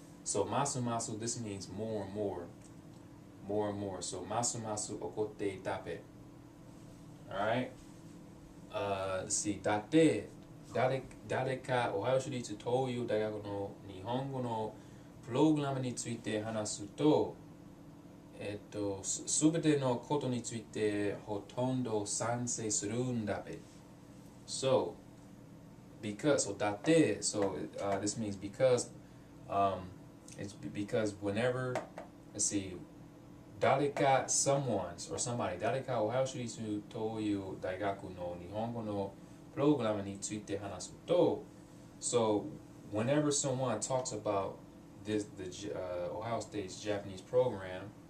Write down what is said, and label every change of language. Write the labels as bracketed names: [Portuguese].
[English] So ますます this means more and more. More and more. [Japanese] So ますます怒っていたって。 [English] Alright? Let's see. [Japanese] だって誰かオハイオ州立東洋大学の日本語のプログラムについて話すと、すべてのことについてほとんど賛成するんだべ。 [English] So, because, so だって、so this means because, it's because whenever, let's see, 誰か someone's or somebody [Japanese] 誰かオハイオ州立東洋大学の日本語のプログラムについて話すと [English] so whenever someone talks about the Ohio State's Japanese program